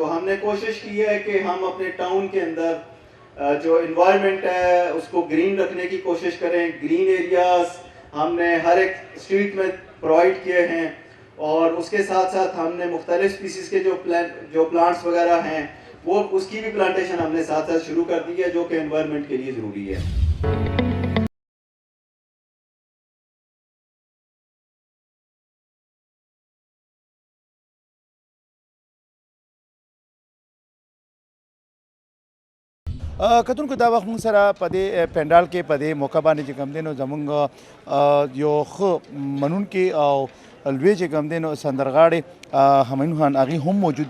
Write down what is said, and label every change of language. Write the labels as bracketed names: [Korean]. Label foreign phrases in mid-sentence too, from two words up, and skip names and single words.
[Urdu] تو ہم نے کوشش کی ہے کہ ہم اپنے ٹاؤن کے اندر جو انوائرمنٹ ہے اس کو گرین رکھنے کی کوشش کریں. [English] green areas [Urdu] ہم نے ہر ایک اسٹریٹ میں پرووائڈ کیے ہیں اور اس کے ساتھ ساتھ ہم نے مختلف اسپیسیز کے جو پلانٹس وغیرہ ہیں وہ اس کی بھی پلانٹیشن ہم نے ساتھ ساتھ شروع کر دی ہے جو کہ انوائرمنٹ کے لیے ضروری ہے. [Pashto] کتونکو دا وخت موږ سره په دې پنډال کې په دې موقع باندې چې کوم دی نو زموږ یو ښه منونکي او لوی چې کوم دی نو سندرغاړې همایون خان هغې هم موجود دي.